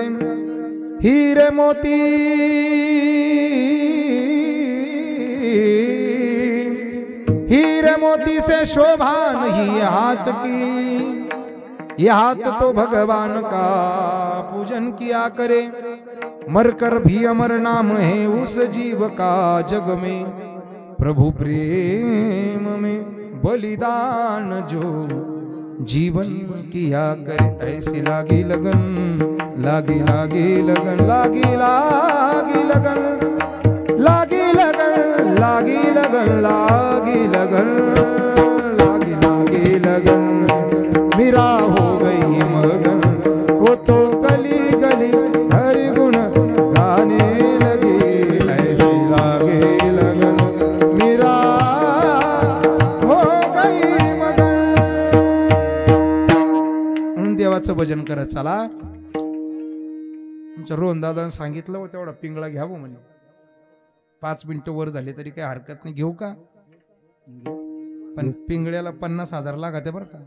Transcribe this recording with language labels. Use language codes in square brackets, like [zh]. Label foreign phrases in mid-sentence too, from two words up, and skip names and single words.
[hi] हीरे मोती से शोभा नहीं हाथ की, ये हाथ तो भगवान का पूजन किया करे. मरकर भी अमर नाम है उस जीव का जग में, प्रभु प्रेम में बलिदान जो जीवन किया करे. ऐसी लागी लगन लागी लागी लगन लागी लागी लगन लागी लगन लागी लगन लागी लगन लागी लागी लगन मेरा हो गई मगन वो तो गली गली हरि गुण गाने लगी ऐसी लागी लगन मेरा हो गई मगन. [mr] म्हणून देवाचं भजन करत चला. आमच्या रोहन दादानं सांगितलं तेवढा पिंगळा घ्यावं म्हणे. 5 मिनिटं वर झाले तरी काही हरकत नाही, घेऊ का? पण पिंगळ्याला 50,000 लागते बरं का.